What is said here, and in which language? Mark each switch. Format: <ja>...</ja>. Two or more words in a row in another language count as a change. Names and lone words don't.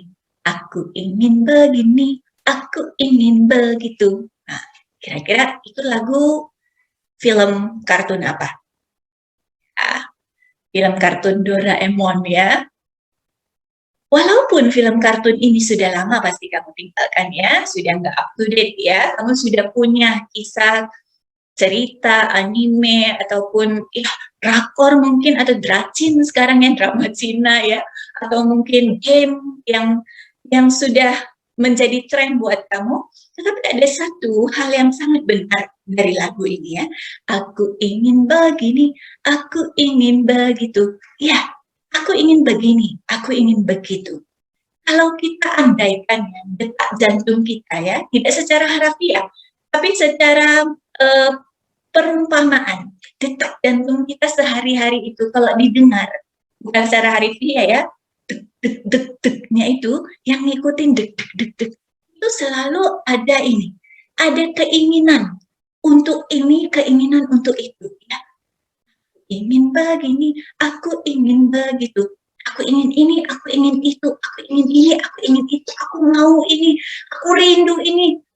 <id>Aku ingin begini, aku ingin begitu. Nah, kira-kira itu lagu film kartun apa? Film kartun Doraemon ya. Walaupun film kartun ini sudah lama pasti kamu tinggalkan ya, sudah nggak</id> <en>up to date</en> <id>ya, kamu sudah punya kisah, cerita, anime, ataupun ya, drakor mungkin, atau dracin sekarang ya, drama Cina ya, atau mungkin game yang sudah menjadi tren buat kamu. Tetapi ada satu hal yang sangat benar dari lagu ini ya. Aku ingin begini, aku ingin begitu. Ya, aku ingin begini, aku ingin begitu. kalau kita andaikan ya, detak jantung kita ya, tidak secara harafiah, tapi secara perumpamaan, detak jantung kita sehari-hari itu kalau didengar, bukan secara harafiah ya, dek dek dek deknya itu yang ngikutin dek dek dek dek, itu selalu ada ini, ada keinginan untuk ini, keinginan untuk itu ya. Ingin begini, aku ingin begitu, aku ingin ini, aku ingin itu, aku ingin ini, aku ingin itu, aku mau ini, aku rindu ini.</id>